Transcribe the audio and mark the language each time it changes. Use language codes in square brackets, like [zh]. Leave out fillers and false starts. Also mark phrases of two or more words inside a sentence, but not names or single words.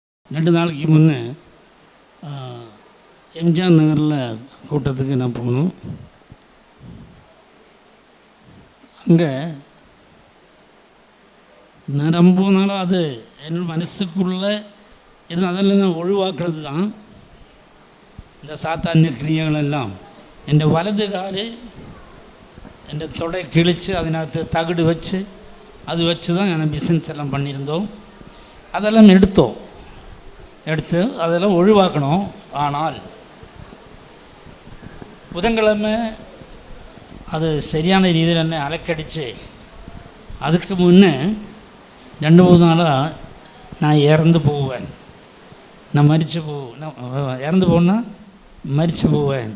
[ta] 2 நாளைக்கு முன்னே எம்ஜிஆர் நகரில் கூட்டத்துக்கு நான் போகணும். அங்கே நான் ரொம்ப நாளாக அது என்னோட மனசுக்குள்ளே இருந்து அதெல்லாம் நான் ஒழிவாக்குறது தான் இந்த சாத்தானிய கிரியைகள் எல்லாம். [ml] എൻ്റെ വലത് കാല് എൻ്റെ [ta] தொடை கிழித்து അതിനകത്ത് தகடு வச்சு அது வச்சு தான் நான் பிஸ்னஸ் எல்லாம் பண்ணியிருந்தோம். அதெல்லாம் எடுத்து அதெல்லாம் ஒழிவாக்கணும். ஆனால் புதன்கிழமை அது சரியான ரீதியில் என்னை அலக்கடித்து அதுக்கு முன்னே 2-3 நாளாக நான் இறந்து போவேன், நான் இறந்து போனா மரித்து போவேன்.